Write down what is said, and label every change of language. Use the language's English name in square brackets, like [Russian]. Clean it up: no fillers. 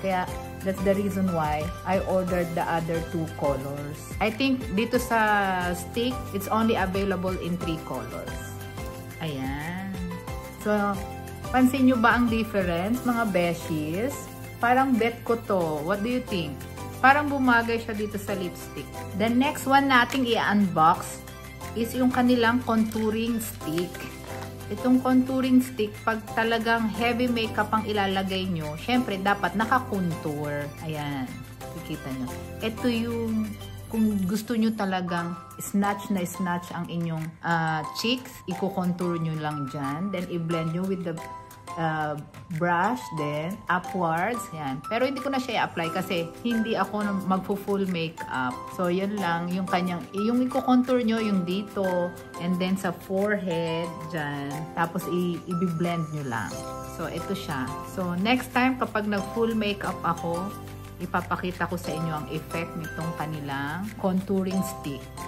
[English] Kaya that's the reason why I ordered the other 2 colors. I think [Filipino] dito sa stick, [English] it's only available in 3 colors. [Filipino] Ayan. So, pansin nyo ba ang difference, mga beshies? Parang bet ko to. [English] What do you think? [Filipino] Parang bumagay siya dito sa lipstick. [English] The next one [Filipino] nating i-unbox [English] is [Filipino] yung kanilang [English] contouring stick. [Filipino] Itong contouring stick, pag talagang heavy makeup ang ilalagay nyo, syempre dapat naka-contour. Ayan. Kikita nyo. Ito yung, kung gusto nyo talagang snatch na snatch ang inyong cheeks, i-contour nyo lang dyan. [English] Then, i-blend nyo with the brush, then upwards, yan. [Filipino] Pero hindi ko na siya i-apply kasi hindi ako magpo-full makeup. So, yan lang, yung kanyang, yung i-contour nyo, yung dito, and then sa forehead, dyan. Tapos, i-blend nyo lang. So, ito siya. So, next time, kapag nag-full makeup ako, ipapakita ko sa inyo ang effect nitong kanilang contouring stick.